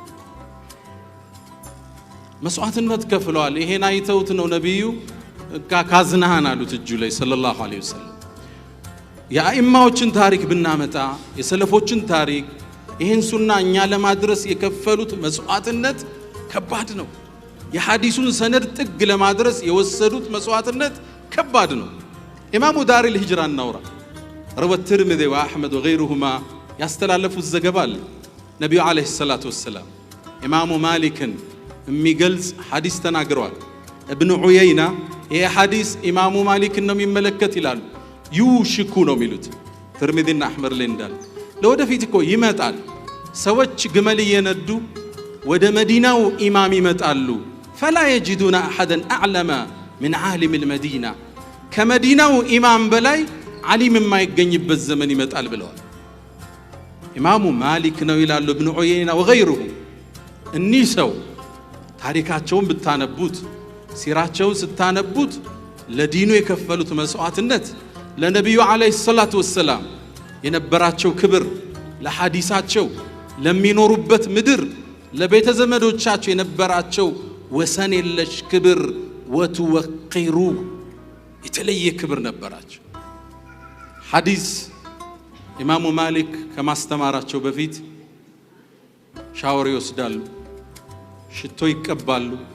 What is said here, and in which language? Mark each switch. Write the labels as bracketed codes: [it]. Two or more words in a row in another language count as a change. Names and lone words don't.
[am] መስዋዕትነት ከፍለዋል። ይሄን አይተውት ነው ነብዩ ካዝናህን አሉት እጁ ላይ [ar] صلى الله عليه وسلم። [am] የአኢማዎችን ታሪክ ብናመጣ የሰለፎችን ታሪክ ይህን ሱና እኛ ለማድረስ የከፈሉት መስዋዕትነት ከባድ ነው። የሐዲሱን ሰነድ ጥግ ለማድረስ የወሰዱት መስዋዕትነት ከባድ ነው። [ar] إمام دار الهجرة [am] እናውራ [ar] روى الترمذي وأحمد [am] وغيرهما ያስተላለፉት ዘገባ አለ። ነብዩ [ar] عليه الصلاة والسلام [am] ኢማሙ ማሊክን የሚገልጽ ሐዲስ ተናግረዋል። ኢብኑ ዑየይና ይሄ ሐዲስ ኢማሙ ማሊክን ነው የሚመለከት ይላሉ። ዩሽኩ ነው የሚሉት ትርሚዚና አህመድ ላይ እንዳለ ለወደፊት እኮ ይመጣል። ሰዎች ግመል እየነዱ ወደ መዲናው ኢማም ይመጣሉ። [ar] فلا يجدون أحدا أعلم من عالم المدينة [am] ከመዲናው ኢማም በላይ ዓሊም የማይገኝበት ዘመን ይመጣል ብለዋል። ኢማሙ ማሊክ ነው ይላሉ ኢብኑ ዑየይና ወገይሩሁ። እኒህ ሰው ታሪካቸውን ብታነቡት ሲራቸውን ስታነቡት ለዲኑ የከፈሉት መስዋዕትነት ለነብዩ [ar] عليه الصلاة والسلام [am] የነበራቸው ክብር፣ ለሐዲሳቸው፣ ለሚኖሩበት ምድር፣ ለቤተ ዘመዶቻቸው የነበራቸው ወሰን የለሽ ክብር ወትወቂሩ የተለየ ክብር ነበራቸው። ሐዲስ ኢማሙ ማሊክ ከማስተማራቸው በፊት ሻወር ይወስዳሉ፣ ሽቶ ይቀባሉ፣